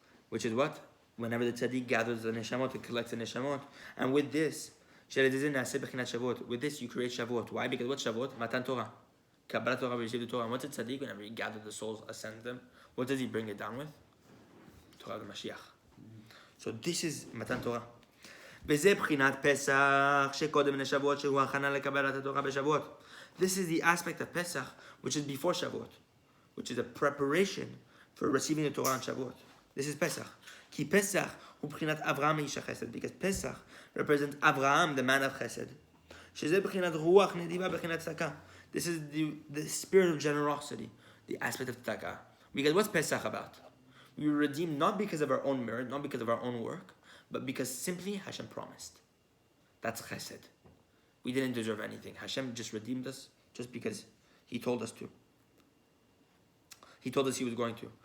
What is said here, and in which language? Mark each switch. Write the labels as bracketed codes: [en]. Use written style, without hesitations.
[en] Which is what? Whenever the tzaddik gathers the neshamot and collects the neshamot, and with this, with this you create Shavuot. Why? Because what's Shavuot? Matan Torah. Kabbalah Torah, we receive the Torah. And what's a tzaddik? Whenever he gathers the souls, ascends them, what does he bring it down with? Torah of the Mashiach. So this is Matan Torah. [he] וזה בחינת פסח שקודם לשבועות שהוא הכנה לקבלת התורה בשבועות. [en] This is the aspect of Pesach which is before Shavuot, which is a preparation for receiving the Torah on Shavuot. This is Pesach. [he] כי פסח הוא בחינת אברהם איש החסד, [en] because Pesach represents Avraham, the man of chesed. [he] שזה בחינת רוח נדיבה בחינת צדקה. [en] This is the spirit of generosity, the aspect of tzedakah. Because what's Pesach about? We were redeemed not because of our own merit, not because of our own work, but because simply Hashem promised. That's chesed. We didn't deserve anything. Hashem just redeemed us just because He told us to. He told us He was going to.